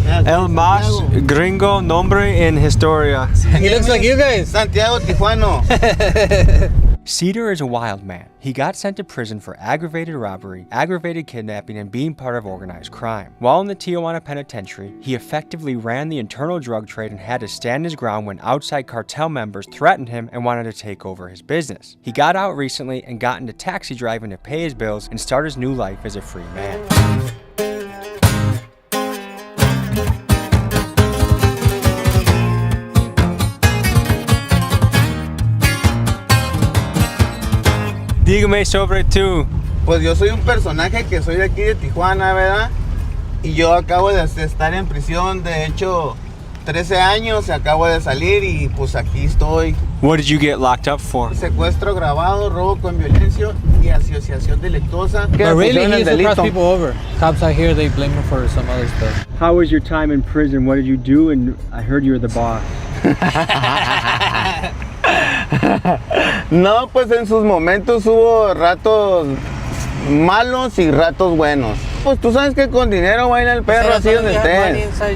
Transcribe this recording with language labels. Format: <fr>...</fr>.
<es>El más gringo nombre en historia.</es> <en>He looks like you guys.</en> <es>Santiago Tijuano.</es> <en>Cedar is a wild man. He got sent to prison for aggravated robbery, aggravated kidnapping, and being part of organized crime. While in the Tijuana penitentiary, he effectively ran the internal drug trade and had to stand his ground when outside cartel members threatened him and wanted to take over his business. He got out recently and got into taxi driving to pay his bills and start his new life as a free man.</en> <es>Dígame sobre tú. Pues yo soy un personaje que soy de aquí de Tijuana, ¿verdad? Y yo acabo de estar en prisión, de hecho, 13 años, acabo de salir y pues aquí estoy.</es> <en>What did you get locked up for?</en> <es>Secuestro agravado, robo con violencia y asociación delictuosa.</es> <en>But really, he used to cross people over. Cops out here, they blame him for some other stuff. How was your time in prison? What did you do? And I heard you were the boss.</en> <es>No, pues en sus momentos hubo ratos malos y ratos buenos. Pues tú sabes que con dinero baila el perro, así donde estés.</es>